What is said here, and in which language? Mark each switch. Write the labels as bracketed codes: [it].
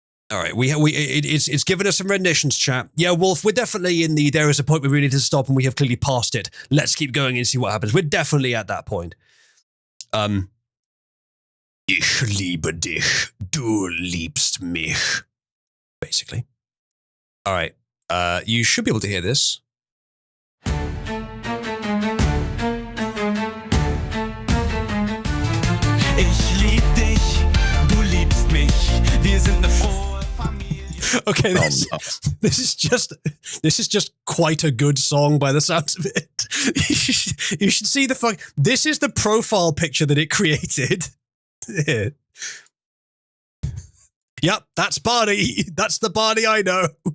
[en] All right, it's given us some renditions, chat. Yeah, Wolf, we're definitely in the there is a point where we need to stop and we have clearly passed it. Let's keep going and see what happens. We're definitely at that point. [de] Ich liebe dich, du liebst mich. [en] Basically. All right, you should be able to hear this. [de] Ich lieb dich, du liebst mich. Wir sind eine frohe Familie. [en] Okay, this is just quite a good song by the sounds of it. You should see the fuck. This is the profile picture that it created. Yep, that's Barney. That's the Barney I know.